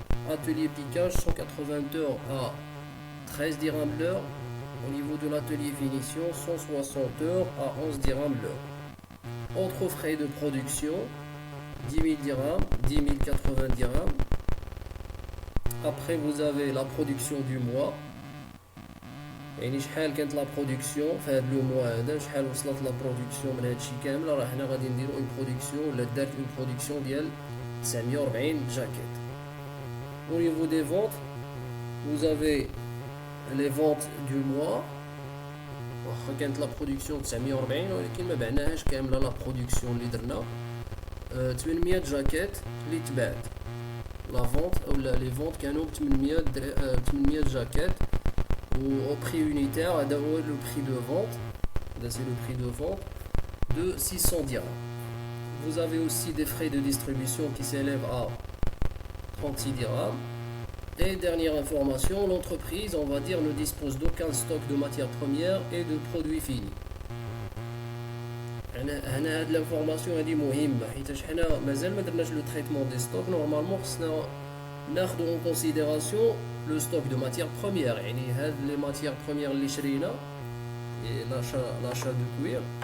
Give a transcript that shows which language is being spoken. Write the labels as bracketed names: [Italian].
[French] Atelier piquage, 180 heures à 13 dirhams l'heure. Au niveau de l'atelier finition, 160 heures à 11 dirhams l'heure. Autres frais de production, 10 000 dirhams, 10 080 dirhams. Après, vous avez la production du mois. [Arabic] يعني شحال كانت لا برودكسيون في هذا لو موا هذا، شحال وصلت لا برودكسيون من هادشي كامل. راه حنا غادي نديرو اون برودكسيون ولا دارت اون برودكسيون ديال 940 جاكيت. [French] Au niveau des ventes, vous avez les ventes du mois. [Arabic] واخا كانت لا برودكسيون 940 ولكن ما بعناهاش كامله لا برودكسيون اللي درنا 800 جاكيت اللي تباعت لا فونت او لي فونت كانوا ب 800 جاكيت [French] au prix unitaire [Arabic] هذا هو لو prix de vente هذا [French] c'est le prix de vente de 600 dirhams. Vous avez aussi des frais de distribution qui s'élèvent à 36 dirhams. Et dernière information, l'entreprise, on va dire, ne dispose d'aucun stock de matières premières et de produits finis. [Arabic] هنا هاد l'information هادي مهمة حيتاش حنا مازال ما درناش لو تريتمون دي ستوك. نورمالمون خصنا ناخدو اون كونسيديراسيون لو ستوك دو ماتيير بروميير، يعني هاد لي ماتيير بروميير اللي شرينا لاشا دو كوير.